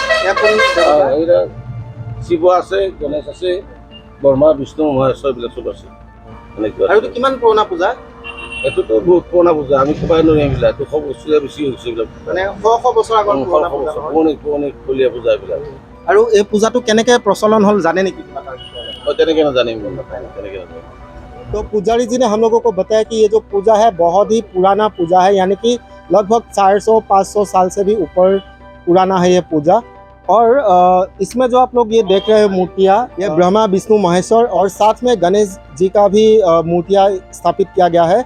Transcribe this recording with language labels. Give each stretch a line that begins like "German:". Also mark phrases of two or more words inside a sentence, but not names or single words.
Assamese: শিৱ আছে, গণেশ আছে, ব্ৰহ্মা, বিষ্ণু, মহেশ্বৰ, এইবিলাক চব আছে। আৰু এইটো কিমান পুৰণা পূজা? এইটোতো বহুত পুৰণা পূজা, আমি ক'বাই নোৱাৰিম এইবিলাক। 200 বছৰীয়া বেছি হৈছে এইবিলাক, মানে 100 বছৰ আগৰ পুৰণি ফলীয়া পূজা এইবিলাক। আৰু এই পূজাটো কেনেকৈ প্ৰচলন হ'ল জানে নেকি? তেনেকৈ নাজানিম, তেনেকৈ নাজানিম।
Hindi: तो पुजारी जी ने हम लोगों को बताया कि ये जो पूजा है बहुत ही पुराना पूजा है, यानी कि लगभग 400-500 साल से भी ऊपर पुराना है ये पूजा। और इसमें जो आप लोग ये देख रहे हैं मूर्तियाँ, ये ब्रह्मा, विष्णु, महेश्वर और साथ में गणेश जी का भी मूर्तियाँ स्थापित किया गया है।